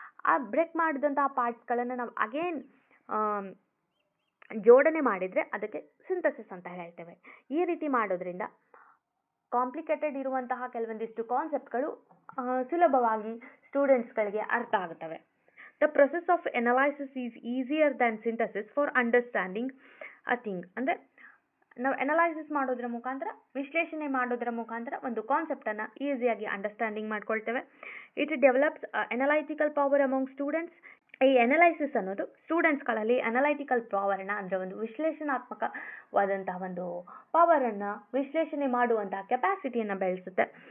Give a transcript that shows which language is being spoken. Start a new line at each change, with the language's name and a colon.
Kannada: ಆ ಬ್ರೇಕ್ ಮಾಡಿದಂತಹ ಪಾರ್ಟ್ಸ್ಗಳನ್ನು ನಾವು ಅಗೇನ್ ಜೋಡಣೆ ಮಾಡಿದರೆ ಅದಕ್ಕೆ ಸಿಂಥಸಿಸ್ ಅಂತ ಹೇಳ್ತೇವೆ. ಈ ರೀತಿ ಮಾಡೋದ್ರಿಂದ ಕಾಂಪ್ಲಿಕೇಟೆಡ್ ಇರುವಂತಹ ಕೆಲವೊಂದಿಷ್ಟು ಕಾನ್ಸೆಪ್ಟ್ಗಳು ಸುಲಭವಾಗಿ ಸ್ಟೂಡೆಂಟ್ಸ್ಗಳಿಗೆ ಅರ್ಥ ಆಗುತ್ತವೆ.
English: The process of analysis is easier than synthesis for understanding a thing.
Kannada: ಅಂದರೆ ನಾವು ಅನಲೈಸಿಸ್ ಮಾಡೋದ್ರ ಮುಖಾಂತರ, ವಿಶ್ಲೇಷಣೆ ಮಾಡೋದ್ರ ಮುಖಾಂತರ ಒಂದು ಕಾನ್ಸೆಪ್ಟನ್ನು ಈಸಿಯಾಗಿ understanding ಮಾಡ್ಕೊಳ್ತೇವೆ.
English: It develops analytical power among students.
Kannada: ಈ ಅನಲೈಸಿಸ್ ಅನ್ನೋದು ಸ್ಟೂಡೆಂಟ್ಸ್ಗಳಲ್ಲಿ ಅನಲೈಟಿಕಲ್ ಪವರನ್ನು, ಅಂದರೆ ಒಂದು ವಿಶ್ಲೇಷಣಾತ್ಮಕವಾದಂತಹ ಒಂದು ಪವರನ್ನು, ವಿಶ್ಲೇಷಣೆ ಮಾಡುವಂತಹ ಕೆಪಾಸಿಟಿಯನ್ನು ಬೆಳೆಸುತ್ತೆ.